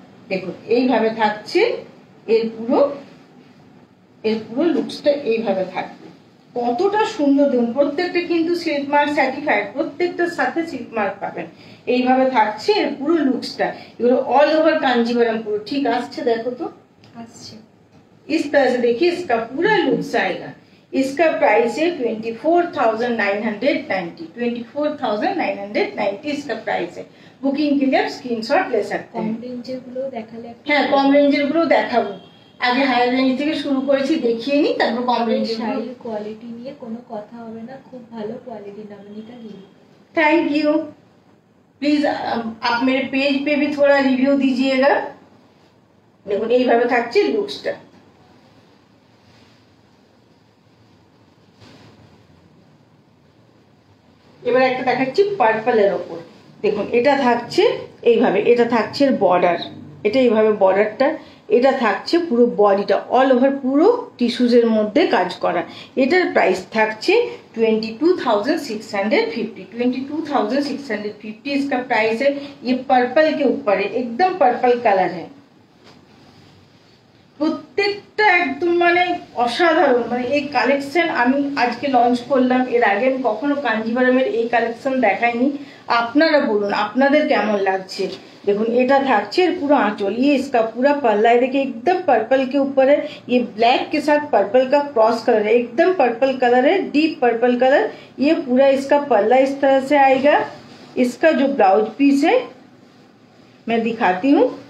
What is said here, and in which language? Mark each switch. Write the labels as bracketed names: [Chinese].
[Bangla] দেখুন এইভাবে থাকছে এর পুরো লুকসটা এইভাবে থাকবে। কতটা সুন্দর দেখুন, প্রত্যেকটা কিন্তু সিল্ক মার্ক সার্টিফাইড, প্রত্যেকটার সাথে সিল্ক মার্ক পাবেন। এইভাবে থাকছে এর পুরো লুকসটা। এগুলো অল ওভার कांजीवरम পুরো ঠিক আসছে, দেখো তো আসছে। [Hindi] इस तरह से देखिए इसका पूरा लुक्स आएगा। इसका प्राइस है 24,990। 24,990 इसका प्राइस है। बुकिंग के लिए आप स्क्रीनशॉट ले सकते हैं। [Bangla] কম রেঞ্জের গুলো দেখালে হ্যাঁ কম রেঞ্জের গুলো দেখাবো। আগে হায়ার রেঞ্জ থেকে শুরু করেছি, দেখিয়ে নি, তারপর কম রেঞ্জের শাড়ির কোয়ালিটি নিয়ে কোনো কথা হবে না, খুব ভালো quality. [Hindi] Navneeta Giri, thank you. Please आप मेरे पेज पे भी थोड़ा रिव्यू दीजिएगा। [Bangla] देखो এইভাবে থাকছে লুকসটা। এবার একটা দেখাচ্ছি পার্পলের ওপর। দেখুন এটা থাকছে এইভাবে, এটা থাকছে বর্ডার, এটা এইভাবে বর্ডারটা, এটা থাকছে পুরো বডিটা অল ওভার পুরো টিস্যুজের মধ্যে কাজ করা। এটার প্রাইস থাকছে 22,650। [Hindi] 22,650 इसका प्राइस है। ये पर्पल के ऊपर है, एकदम पर्पल कलर है। [Bangla] প্রত্যেকটা একদম মানে অসাধারণ। মানে এই কালেকশন আমি আজকে লঞ্চ করলাম, এর আগে আমি কখনো কাঞ্জিভারমের এই কালেকশন দেখাইনি। আপনারা বলুন আপনাদের কেমন লাগছে। [Hindi] देखो [Bangla] এটা থাকছে [Hindi] पूरा आंचल, ये इसका पूरा पल्ला है। देखिए एकदम पर्पल के ऊपर है, ये ब्लैक के साथ पर्पल का क्रॉस कलर है, एकदम पर्पल कलर है, डीप पर्पल कलर। ये पूरा इसका पल्ला इस तरह से आएगा। इसका जो ब्लाउज पीस है मैं दिखाती हूँ।